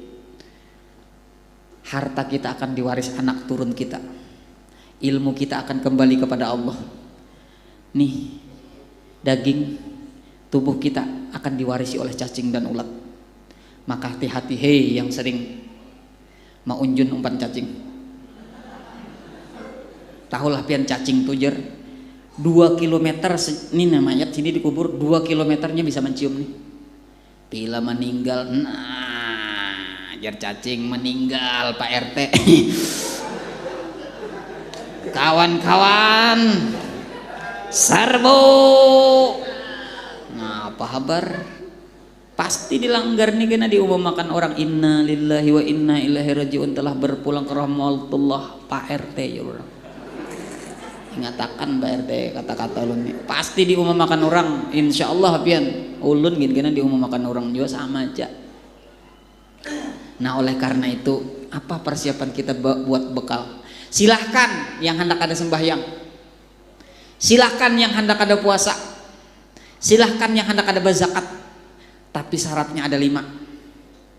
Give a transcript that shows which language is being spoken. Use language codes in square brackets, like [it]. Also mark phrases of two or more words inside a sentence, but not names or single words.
[id] Harta kita akan diwaris anak turun kita, ilmu kita akan kembali kepada Allah. Nih daging tubuh kita akan diwarisi oleh cacing dan ulat. Maka hati-hati hei yang sering mau unjun umpan cacing. [bjn] Tahulah pian cacing tujer 2 kilometer ini namanya sini dikubur 2 kilometernya bisa mencium nih. [id] Bila meninggal, jar cacing meninggal Pak RT. Kawan-kawan Sarbo, apa kabar? Pasti dilanggar nih karena diumumkan orang [ar] إنا لله وإنا إليه راجعون [id] telah berpulang ke rahmatullah Pak RT ya orang. Ingatakan Pak RT kata-kata ulun nih. Pasti diumumkan orang, [ar] إن شاء الله [id] pian ulun gini karena diumumkan orang juga sama aja. Nah oleh karena itu apa persiapan kita buat bekal? Silahkan yang hendak ada sembahyang. Silahkan yang hendak ada puasa, silahkan yang hendak ada berzakat, tapi syaratnya ada 5.